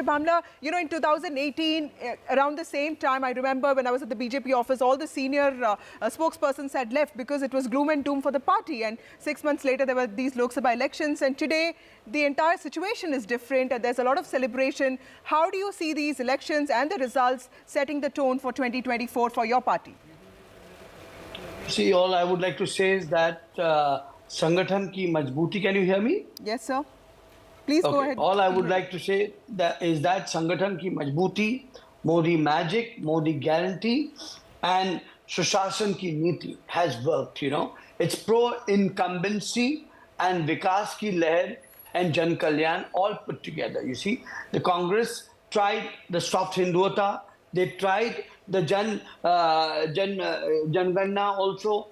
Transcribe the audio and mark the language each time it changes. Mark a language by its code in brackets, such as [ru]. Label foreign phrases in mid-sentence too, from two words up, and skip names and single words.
[en] Bhamla, you know, in 2018, around the same time, I remember when I was at the BJP office, all the senior spokespersons had left because it was gloom and doom for the party. And 6 months later, there were these Lok Sabha elections. And today, the entire situation is different and there's a lot of celebration. How do you see these elections and the results setting the tone for 2024 for your party? See, all I would like to say is that [hi] Sangathan ki majbooti, [en] can you hear me? Yes, sir. Please go ahead. All I would like to say is that [hi] Sangathan ki majbooti, [en] Modi magic, Modi guarantee, and [hi] Sushashan ki niti [en] has worked, you know. It's pro-incumbency and [hi] Vikas ki leher [en] and [hi] Jan Kalyan [en] all put together, you see. The Congress tried the soft Hinduata, they tried the Janganna also.